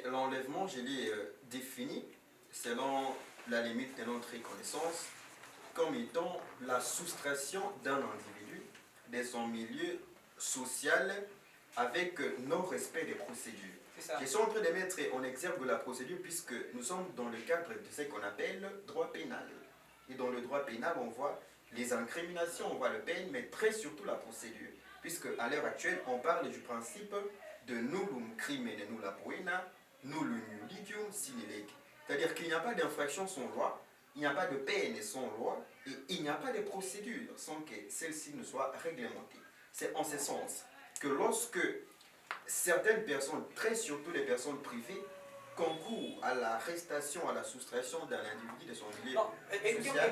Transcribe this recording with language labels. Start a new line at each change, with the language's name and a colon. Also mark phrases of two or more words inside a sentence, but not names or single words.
French: L'enlèvement, je l'ai défini selon la limite de notre connaissance comme étant la soustraction d'un individu de son milieu social avec non-respect des procédures. Je suis en train de mettre en exergue la procédure puisque nous sommes dans le cadre de ce qu'on appelle droit pénal. Et dans le droit pénal, on voit les incriminations, on voit le peine, mais très surtout la procédure. Puisque à l'heure actuelle, on parle du principe de
Latin: nullum crimine nulla poena, nullum iudicium sine lege.
French: C'est-à-dire qu'il n'y a pas d'infraction sans loi, il n'y a pas de peine sans loi, et il n'y a pas de procédure sans que celle-ci ne soit réglementée. C'est en ce sens que lorsque certaines personnes, très surtout les personnes privées, concourent à l'arrestation, à la soustraction d'un individu de son milieu social.